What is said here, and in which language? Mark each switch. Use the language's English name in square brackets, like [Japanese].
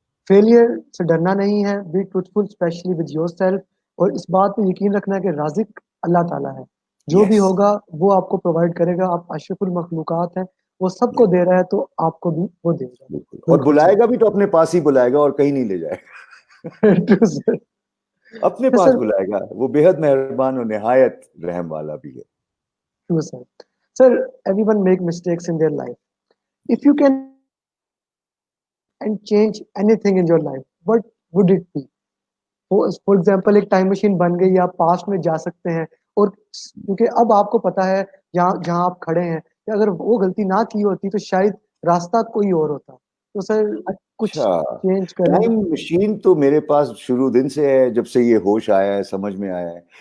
[Urdu] Failure سے ڈرنا نہیں ہے, [English] be truthful especially with yourself, [Urdu] اور اس بات پہ یقین رکھنا کہ رازق اللہ تعالیٰ ہے, جو بھی ہوگا وہ آپ کو پرووائڈ کرے گا. آپ اشرف المخلوقات ہیں, وہ سب کو دے رہا ہے تو آپ کو بھی وہ دے گا. اور بلائے گا بھی تو اپنے پاس ہی بلائے گا, اور کہیں نہیں لے جائے گا. اپنے پاس بلائے گا, وہ بے حد مہربان اور نہایت رحم والا بھی ہے. [English] Sir, everyone make mistakes in their life. If you can and change anything in your life, what would it be? For example [Urdu] ایک ٹائم مشین بن گئی, آپ پاسٹ میں جا سکتے ہیں, اور کیونکہ اب آپ کو پتا ہے جہاں آپ کھڑے ہیں کہ اگر وہ غلطی نہ کی ہوتی تو شاید راستہ کوئی اور ہوتا. تو سر کچھ اچھا, چینج کریں. ٹائم مشین تو میرے پاس شروع دن سے ہے, جب سے یہ ہوش آیا ہے, سمجھ میں آیا ہے.